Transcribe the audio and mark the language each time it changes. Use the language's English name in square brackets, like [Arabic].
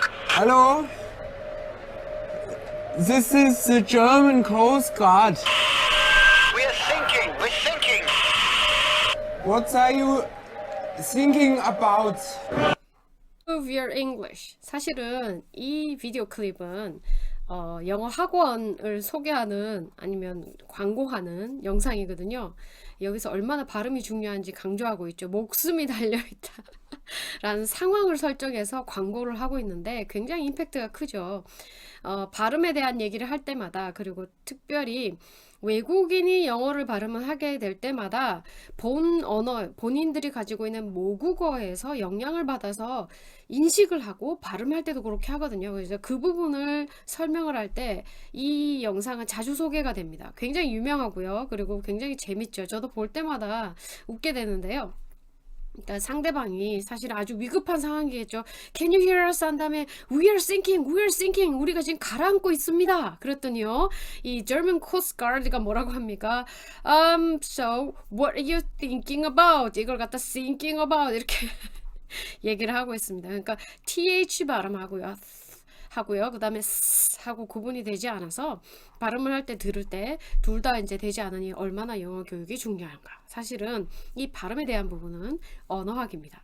[English] Hello? This is the German Coast Guard. We're thinking. What are you thinking about? Improve your English. [Korean] 사실은 이 비디오 클립은 영어 학원을 소개하는 아니면 광고하는 영상이거든요. 여기서 얼마나 발음이 중요한지 강조하고 있죠. 목숨이 달려있다 라는 상황을 설정해서 광고를 하고 있는데 굉장히 임팩트가 크죠. 발음에 대한 얘기를 할 때마다, 그리고 특별히 외국인이 영어를 발음을 하게 될 때마다 본 언어, 본인들이 가지고 있는 모국어에서 영향을 받아서 인식을 하고 발음할 때도 그렇게 하거든요. 그래서 그 부분을 설명을 할 때 이 영상은 자주 소개가 됩니다. 굉장히 유명하고요. 그리고 굉장히 재밌죠. 저도 볼 때마다 웃게 되는데요. 그러니까 상대방이 사실 아주 위급한 상황이겠죠. [English] Can you hear us? [Korean] 한 다음에 [English] We are sinking. [Korean] 우리가 지금 가라앉고 있습니다. 그랬더니요, 이 German Coast Guard가 뭐라고 합니까? [English] So what are you thinking about? [Korean] 이걸 갖다 [English] thinking about [Korean] 이렇게 얘기를 하고 있습니다. 그러니까 th 발음하고요. 그 다음에 하고 구분이 되지 않아서 발음을 할 때 들을 때 둘 다 이제 되지 않으니 얼마나 영어 교육이 중요한가. 사실은 이 발음에 대한 부분은 언어학입니다.